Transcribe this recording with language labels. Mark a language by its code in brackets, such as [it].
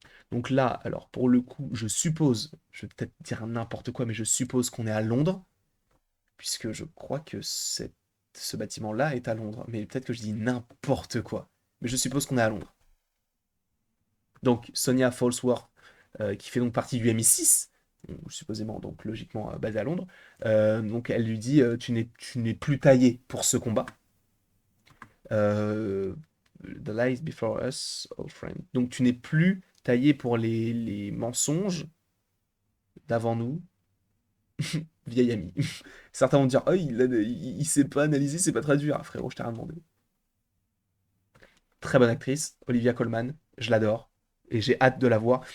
[fr] Donc là, alors pour le coup, je suppose, je vais peut-être dire n'importe quoi, mais je suppose qu'on est à Londres, puisque je crois que ce bâtiment-là est à Londres. Mais peut-être que je dis n'importe quoi. Mais je suppose qu'on est à Londres. Donc Sonia Falsworth, qui fait donc partie du MI6, supposément, donc logiquement basée à Londres, donc elle lui dit tu n'es plus taillé pour ce combat. [en] Euh, The lies before us, old friend. [fr] Donc tu n'es plus taillé pour les mensonges d'avant nous, vieil ami. Certains vont dire, oh, il sait pas analyser, c'est pas traduire. Ah, frérot, je t'ai rien demandé. Très bonne actrice, Olivia Colman, je l'adore. Et j'ai hâte de la voir.